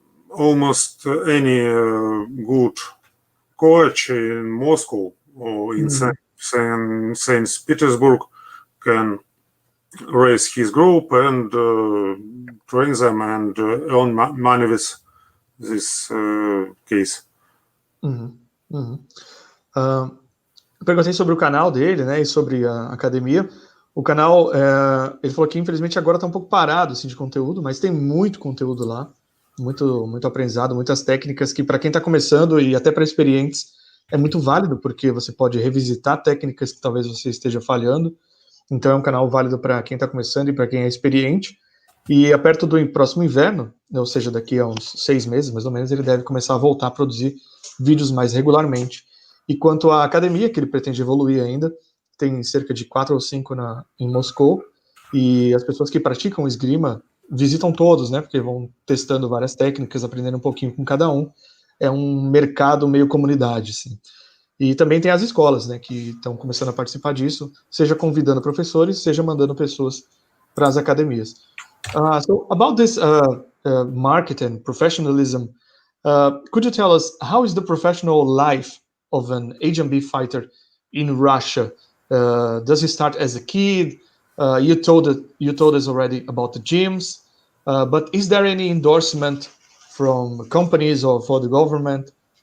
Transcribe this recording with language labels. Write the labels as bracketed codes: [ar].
[en] Almost any good coach in Moscow or in St. Petersburg can raise his group and train them and earn money with this case. [pt] Eu perguntei sobre o canal dele, né, e sobre a academia. O canal, ele falou que infelizmente agora está um pouco parado assim, de conteúdo, mas tem muito conteúdo lá, muito aprendizado, muitas técnicas que para quem está começando e até para experientes é muito válido, porque você pode revisitar técnicas que talvez você esteja falhando. Então é um canal válido para quem está começando e para quem é experiente. E perto do próximo inverno, ou seja, daqui a uns 6 meses, mais ou menos, ele deve começar a voltar a produzir vídeos mais regularmente. E quanto à academia, que ele pretende evoluir ainda, tem cerca de 4 ou 5 em Moscou, e as pessoas que praticam esgrima visitam todos, né, porque vão testando várias técnicas, aprendendo um pouquinho com cada um. É um mercado meio comunidade, assim. E também tem as escolas, né, que estão começando a participar disso, seja convidando professores, seja mandando pessoas para as academias. [en] So about this market and professionalism, could you tell us how is the professional life of an HMB fighter in Russia? Does he start as a kid? You told us already about the gyms, but is there any endorsement from companies or for the government?